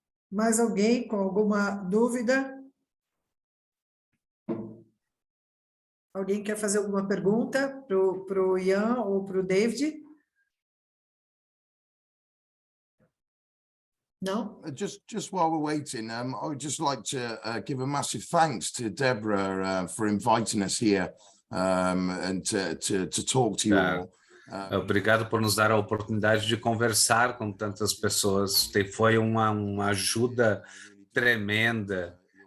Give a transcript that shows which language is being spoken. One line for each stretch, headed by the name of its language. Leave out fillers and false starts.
Portuguese: Mais alguém com alguma dúvida? Alguém quer fazer alguma pergunta para o Ian ou para o David? Não?
English: Just while we're waiting, I would just like to give a massive thanks to Deborah for inviting us here and to talk to you all.
Portuguese: Obrigado por nos dar a oportunidade de conversar com tantas pessoas. Foi uma ajuda tremenda.